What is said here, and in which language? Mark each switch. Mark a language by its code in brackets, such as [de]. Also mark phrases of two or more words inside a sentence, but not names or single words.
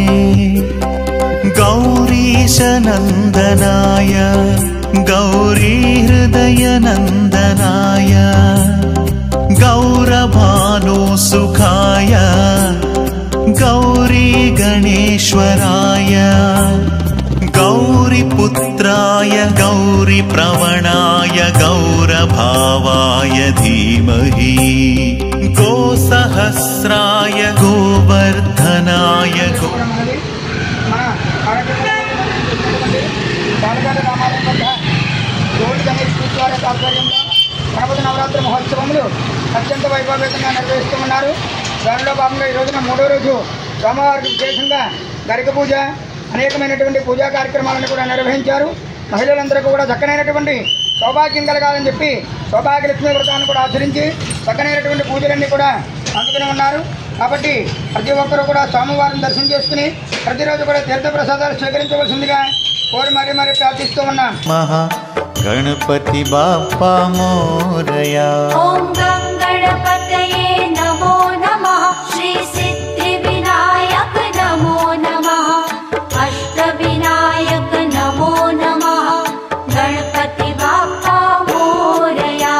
[sa] गौरीशनन्दनाय गौरीहृदयनन्दनाय गौरभानुसुखाय गौरी गणेश्वराय गौरीपुत्राय गौरीप्रवणाय गौरभावाय धीमहि गोसहस्राय गोवर्धनाय [te] గణపతి నవరాత్రి మహోత్సవములు అత్యంత వైభవంగా నిర్వహిస్తున్నారు. దానిలో భాగంగా ఈ రోజున మూడో రోజు స్వామివారికి విశేషంగా గరిక పూజ అనేకమైనటువంటి పూజా కార్యక్రమాలను కూడా నిర్వహించారు. మహిళలందరూ కూడా చక్కనైనటువంటి సౌభాగ్యం కలగాలని చెప్పి సౌభాగ్యలక్ష్మి వ్రతాన్ని కూడా ఆచరించి చక్కనైనటువంటి పూజలన్నీ కూడా అందుకుని ఉన్నారు. కాబట్టి ప్రతి ఒక్కరూ కూడా స్వామివారిని దర్శనం చేసుకుని ప్రతిరోజు కూడా తీర్థప్రసాదాలు స్వీకరించవలసిందిగా కోరి మరీ ప్రార్థిస్తూ ఉన్నాం. [mr] गणपति बाप्पा मोरया [sa] ओम गणपतये नमो नमः श्री सिद्धिविनायक नमो नमः अष्टविनायक नमो नमः [mr] गणपति बाप्पा मोरया